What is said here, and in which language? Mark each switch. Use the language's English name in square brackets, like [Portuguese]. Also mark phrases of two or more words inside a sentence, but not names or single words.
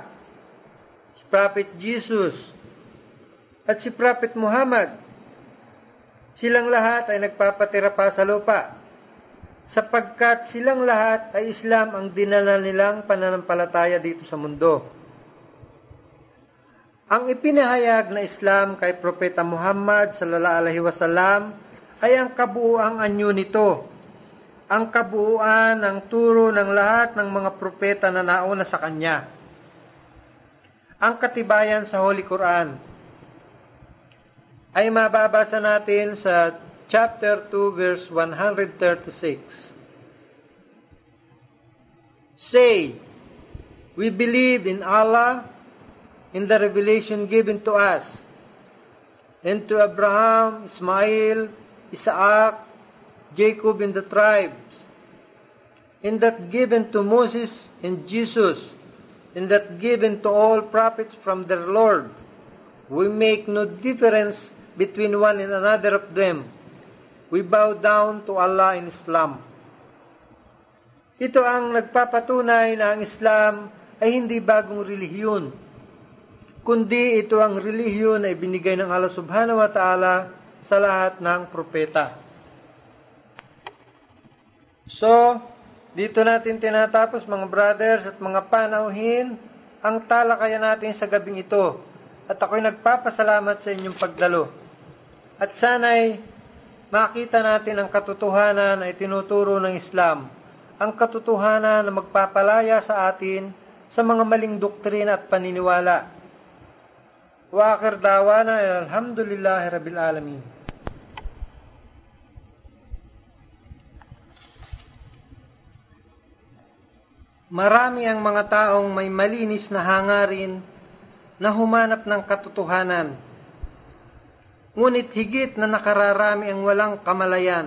[Filipino] Si Prophet Jesus, at si Prophet Muhammad, silang lahat ay nagpapatira pa sa lupa, sapagkat silang lahat ay Islam ang dinala nilang pananampalataya dito sa mundo. Ang ipinahayag na Islam kay Propeta Muhammad [Arabic] صلى الله عليه وسلم [Filipino] ay ang kabuuang anyo nito. ang kabuuan ng turo ng lahat ng mga propeta na nauna sa kanya. Ang katibayan sa Holy Quran ay mababasa natin sa chapter 2 verse 136. [English] Say, we believe in Allah, in the revelation given to us, and to Abraham, Ismail, Isaac, Jacob and the tribes, and that given to Moses and Jesus, and that given to all prophets from their Lord. We make no difference between one and another of them. We bow down to Allah in Islam. [Filipino] Ito ang nagpapatunay na ang Islam ay hindi bagong relihiyon, kundi ito ang relihiyon na ibinigay ng Allah [Arabic] سبحانه وتعالى [Filipino] sa lahat ng propeta. So, dito natin tinatapos mga brothers at mga panauhin ang talakayan natin sa gabing ito. At ako'y nagpapasalamat sa inyong pagdalo. At sana'y makita natin ang katotohanan na itinuturo ng Islam. Ang katotohanan na magpapalaya sa atin sa mga maling doktrina at paniniwala. [Arabic] وآخر دعوانا الحمد لله رب العالمين. [Filipino] Marami ang mga taong may malinis na hangarin na humanap ng katotohanan. Ngunit higit na nakararami ang walang kamalayan.